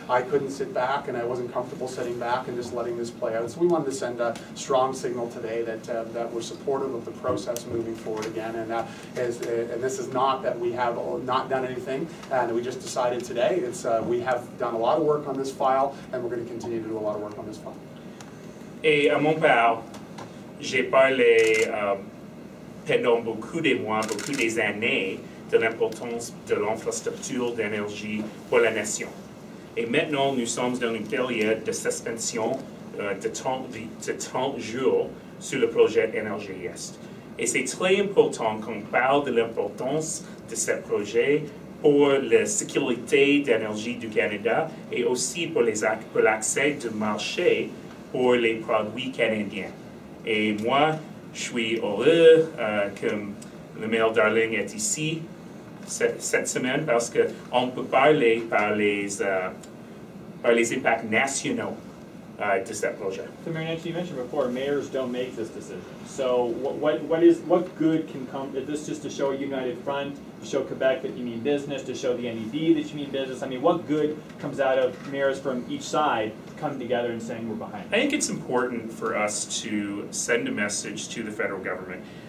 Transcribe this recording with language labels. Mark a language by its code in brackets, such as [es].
[en] I couldn't sit back, and I wasn't comfortable sitting back and just letting this play out. So we wanted to send a strong signal today that we're supportive of the process moving forward again. And this is not that we have not done anything and that we just decided today. It's we have done a lot of work on this file, and we're going to continue to do a lot of work on this file. [fr] Et à mon part, j'ai parlé pendant beaucoup de mois, beaucoup des années, de l'importance de l'infrastructure d'énergie pour la nation. Et maintenant, nous sommes dans une période de suspension de 30 jours sur le projet Énergie Est. Et c'est très important qu'on parle de l'importance de ce projet pour la sécurité d'énergie du Canada et aussi pour l'accès du marché pour les produits canadiens. Et moi, je suis heureux que le maire Darling est ici cette semaine parce qu'on peut parler par les impacts nationaux de ce projet. [en] So Mayor Nenshi, you mentioned before, mayors don't make this decision. So what good can come? Is this just to show a united front, to show Quebec that you mean business, to show the NEB that you mean business? I mean, what good comes out of mayors from each side coming together and saying we're behind it? I think it's important for us to send a message to the federal government.